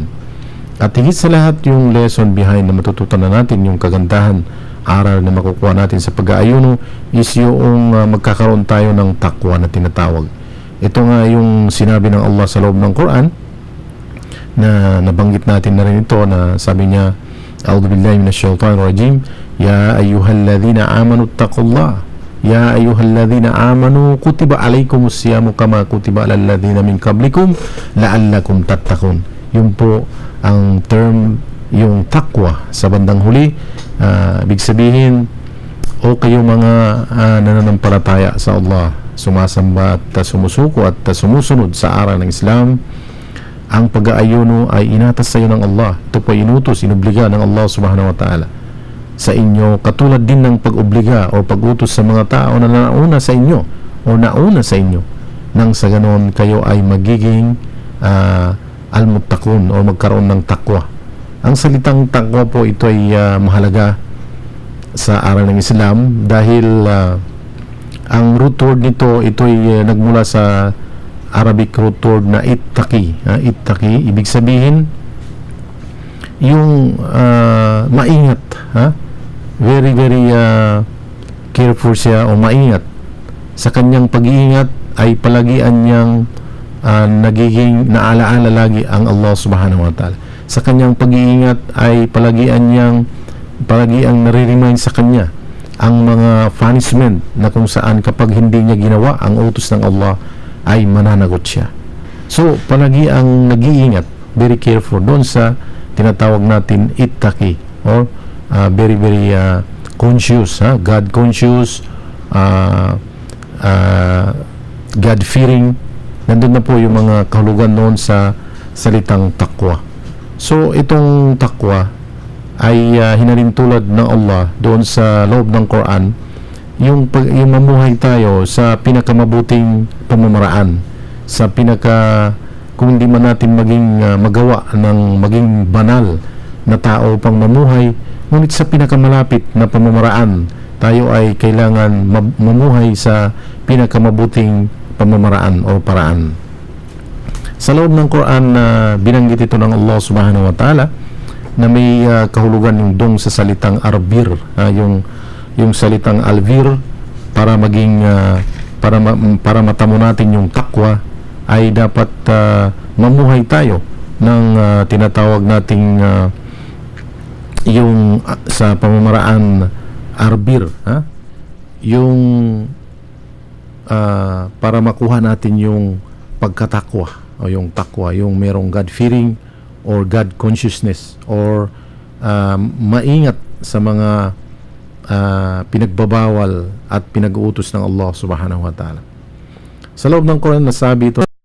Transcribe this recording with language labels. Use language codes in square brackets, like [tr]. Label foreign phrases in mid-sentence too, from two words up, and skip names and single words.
[tl] At higit sa lahat, yung [en] lesson behind [tl] na matututunan natin, yung kagandahan, aral na makukuha natin sa pag-aayuno, is yung magkakaroon tayo ng takwa na tinatawag. Ito nga yung sinabi ng Allah sa loob ng Quran, na nabanggit natin na rin ito, na sabi niya, [ar] أعوذ بالله من الشيطان الرجيم يا أيها الذين آمنوا اتقوا الله يا أيها الذين آمنوا كتب عليكم الصيام كما كتب على الذين من قبلكم لعلكم تتقون. [tl] Yun po ang term, yung takwa sa bandang huli. Ibig sabihin, o kayo mga nananampalataya sa Allah, sumasamba at sumusuko at sumusunod sa aral ng Islam, ang pag-aayuno ay inatas sa iyo ng Allah. Ito po inutos, inubliga ng Allah [ar] سبحانه وتعالى [tl] sa inyo, katulad din ng pag-obliga o pag-utos sa mga tao na nauna sa inyo o nauna sa inyo, nang sa ganon kayo ay magiging al-muttaqun o magkaroon ng takwa. Ang salitang takwa po, ito ay mahalaga sa aral ng Islam dahil ang [en] root word [tl] nito, ito ay nagmula sa [en] Arabic root word [tl] na ittaqi. Ittaqi, ibig sabihin yung maingat, [en] very very careful [tl] siya o maingat. Sa kanyang pag-iingat ay palagian niyang nagiging naalaala lagi ang Allah [ar] سبحانه وتعالى. [tl] Sa kanyang pag-iingat ay palagian niyang nare-remind sa kanya ang mga punishment na kung saan kapag hindi niya ginawa ang utos ng Allah ay mananagot siya. So, palagi ang nag-iingat, [en] very careful [tl] doon sa tinatawag natin ittaqi, [en] or very very conscious, God conscious, God fearing. [tl] Nandun na po yung mga kahulugan noon sa salitang takwa. So, itong takwa ay hinalintulad ng Allah doon sa loob ng Quran, yung mamuhay tayo sa pinakamabuting pamamaraan, sa kung hindi man natin magawa ng maging banal na tao pang mamuhay, ngunit sa pinakamalapit na pamamaraan, tayo ay kailangan mamuhay sa pinakamabuting pamamaraan o paraan. Sa loob ng Quran, binanggit ito ng Allah [ar] سبحانه وتعالى [tl] na may kahulugan yung dong sa salitang arbir, yung salitang alvir, para maging para matamo natin yung takwa, ay dapat mamuhay tayo ng tinatawag nating yung sa pamamaraan arbir, yung para makuha natin yung pagkatakwa o yung takwa, yung merong [en] God-fearing or God consciousness, [tl] or maingat sa mga pinagbabawal at pinag-uutos ng Allah [ar] سبحانه وتعالى. [tl] Sa loob ng Quran, nasabi ito